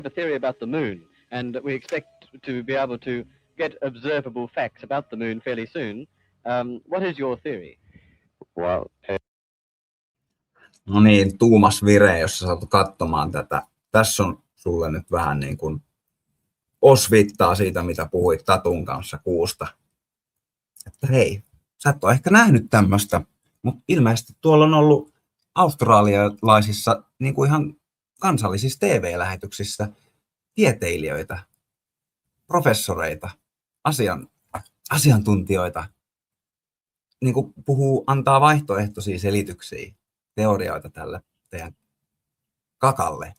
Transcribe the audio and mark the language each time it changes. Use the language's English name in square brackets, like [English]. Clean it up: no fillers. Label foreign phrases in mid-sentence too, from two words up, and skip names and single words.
[English] a theory about the moon, and we expect to be able to get observable facts about the moon fairly soon. What is your theory? Well, [Finnish] No niin, Tuumas Vire, jos sä saat katsomaan tätä. Tässä on sulle nyt vähän niin kuin osviittaa siitä, mitä puhuit Tatun kanssa kuusta. Että hei, sä et ole ehkä nähnyt tämmöistä, mutta ilmeisesti tuolla on ollut australialaisissa niin kuin ihan kansallisissa TV-lähetyksissä tieteilijöitä, professoreita, asiantuntijoita, niin kuin antaa vaihtoehtoisia selityksiä, teorioita tälle teidän kakalle.